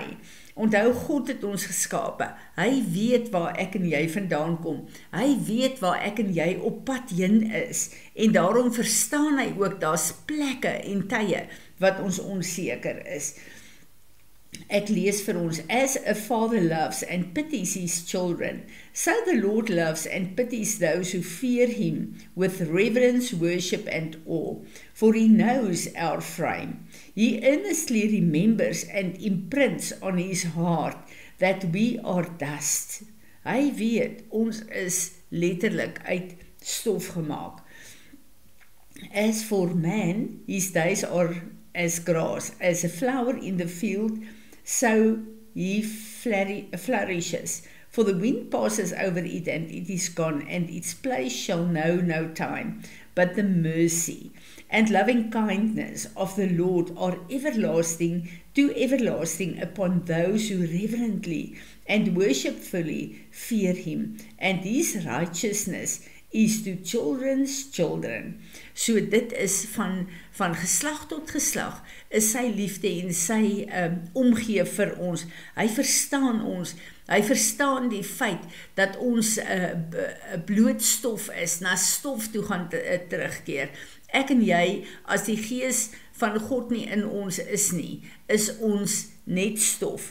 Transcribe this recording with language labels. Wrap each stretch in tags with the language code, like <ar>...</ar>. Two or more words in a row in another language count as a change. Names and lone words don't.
<af>Onthou, God het ons geskape. Hy weet waar ek en jy vandaan kom. Hy weet waar ek en jy op pad heen is. En daarom verstaan hy ook, daar's plekke en tye wat ons onseker is. Ek lees vir ons,</af> <en>as a father loves and pities his children, so the Lord loves and pities those who fear him with reverence, worship and awe, for he knows our frame. He earnestly remembers and imprints on his heart that we are dust.</en> <af>Hy weet, ons is letterlik uit stof gemaak.</af> <en>As for man, his days are as grass, as a flower in the field, so he flourishes. For the wind passes over it, and it is gone, and its place shall know no time. But the mercy and loving kindness of the Lord are everlasting to everlasting upon those who reverently and worshipfully fear him, and his righteousness is to children's children.</en> <af>So dit is van geslag tot geslag, is sy liefde en sy omgee vir ons. Hy verstaan ons, hy verstaan die feit dat ons blootstof is, na stof toe gaan terugkeer. Ek en jy, as die gees van God nie in ons is nie, is ons net stof.</af>